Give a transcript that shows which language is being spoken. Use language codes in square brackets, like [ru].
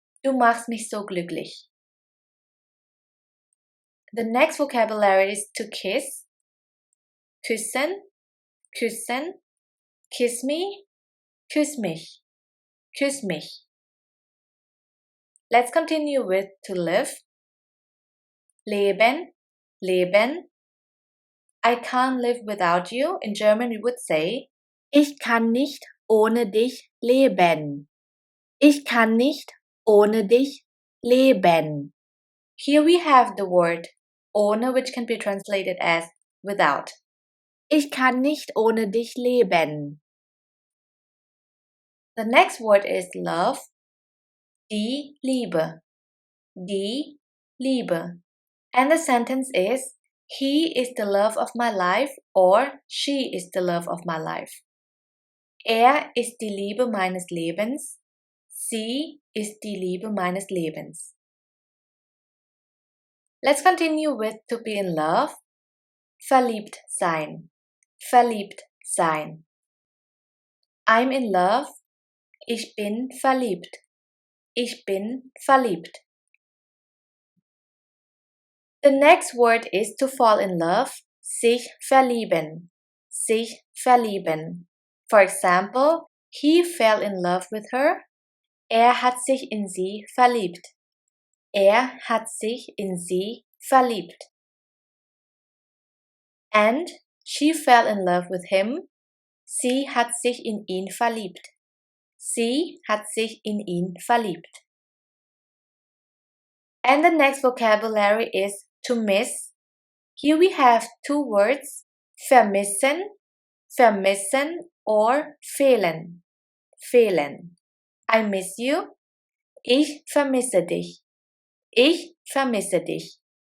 [de] Du machst mich so glücklich. [en] The next vocabulary is to kiss. [de] Küssen. Küssen. [en] Kiss me. [de] Küss mich. Küss mich. [en] Let's continue with to live. [de] Leben. Leben. [en] I can't live without you. In German we would say [de] ich kann nicht ohne dich leben. Ich kann nicht ohne dich leben. [en] Here we have the word ohne, which can be translated as without. [de] Ich kann nicht ohne dich leben. [en] The next word is love. [de] Die Liebe. Die Liebe. [en] And the sentence is he is the love of my life or she is the love of my life. [de] Ist die Liebe meines Lebens. Sie ist die Liebe meines Lebens. [en] Let's continue with to be in love. [de] Verliebt sein. Verliebt sein. [en] I'm in love. [de] Ich bin verliebt. Ich bin verliebt. [en] The next word is to fall in love. [de] Sich verlieben. Sich verlieben. [en] For example, he fell in love with her. [de] Hat sich in sie verliebt. Hat sich in sie verliebt. [en] And she fell in love with him. [de] Sie hat sich in ihn verliebt. Sie hat sich in ihn verliebt. [en] And the next vocabulary is to miss. Here we have two words, vermissen, vermissen or fehlen, fehlen. I miss you. [de] Ich vermisse dich. Ich vermisse dich.